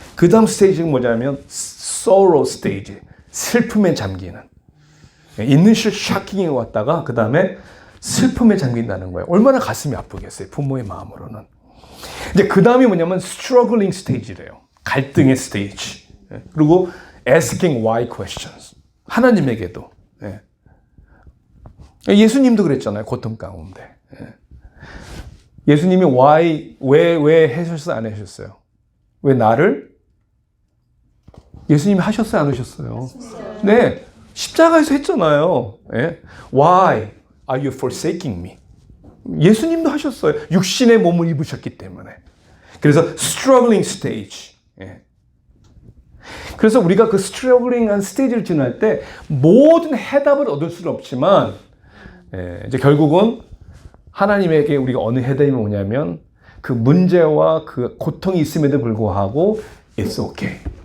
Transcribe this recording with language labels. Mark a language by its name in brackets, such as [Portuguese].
[Korean] 그 다음 스테이지가 뭐냐면 sorrow 스테이지, 슬픔에 잠기는. 있는 샤킹이 왔다가 그 다음에 슬픔에 잠긴다는 거예요. 얼마나 가슴이 아프겠어요, 부모의 마음으로는. 이제 그 다음이 뭐냐면 struggling 스테이지래요. 갈등의 스테이지. 그리고 [English] asking why questions. [Korean] 하나님에게도. 예수님도 그랬잖아요, 고통 가운데. 예수님이 [English] why, [Korean] 왜 하셨어요, 안 하셨어요? 왜 나를? 예수님이 하셨어요, 안 하셨어요? 네, 십자가에서 했잖아요. [English] Why are you forsaking me? [Korean] 예수님도 하셨어요. 육신의 몸을 입으셨기 때문에. 그래서 [English] struggling stage. [Korean] 그래서 우리가 그 struggling 스테이지를 지날 때 모든 해답을 얻을 수는 없지만 이제 결국은 하나님에게 우리가 어느 해답이 뭐냐면 그 문제와 그 고통이 있음에도 불구하고 [English] it's okay.